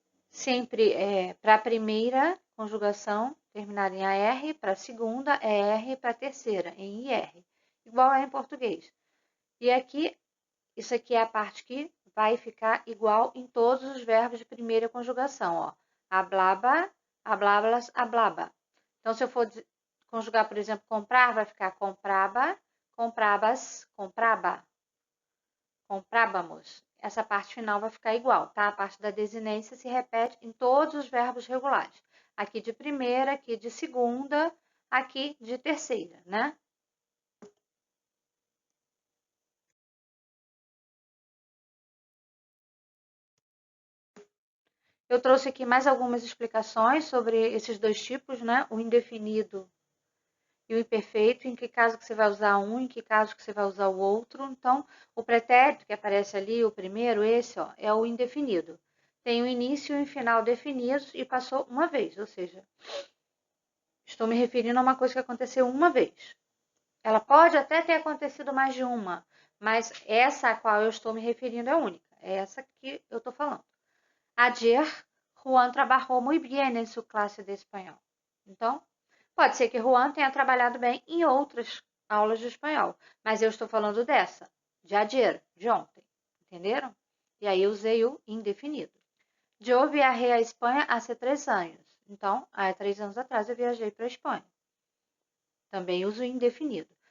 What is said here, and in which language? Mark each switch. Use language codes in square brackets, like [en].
[pt] Sempre para a primeira conjugação terminar em AR, para a segunda é R, para a terceira em IR. Igual é em português. E aqui, isso aqui é a parte que vai ficar igual em todos os verbos de primeira conjugação, ó. [es] Hablaba, hablabas, hablaba. [pt] Então, se eu for conjugar, por exemplo, comprar, vai ficar [es] compraba, comprabas, compraba, comprábamos. [pt] Essa parte final vai ficar igual, tá? A parte da desinência se repete em todos os verbos regulares. Aqui de primeira, aqui de segunda, aqui de terceira, né? Eu trouxe aqui mais algumas explicações sobre esses dois tipos, né? O indefinido e o imperfeito, em que caso que você vai usar um, em que caso que você vai usar o outro. Então, o pretérito que aparece ali, o primeiro, esse, ó, é o indefinido. Tem o início e o final definidos e passou uma vez, ou seja, estou me referindo a uma coisa que aconteceu uma vez. Ela pode até ter acontecido mais de uma, mas essa a qual eu estou me referindo é única. É essa que eu estou falando. [es] Ayer, Juan trabajó muy bien en su clase de espanhol. [pt] Então, pode ser que Juan tenha trabalhado bem em outras aulas de espanhol, mas eu estou falando dessa, de ayer, de ontem. Entenderam? E aí eu usei o indefinido. Eu viajei à Espanha há 3 anos. Então, há 3 anos atrás eu viajei para a Espanha. Também uso o indefinido.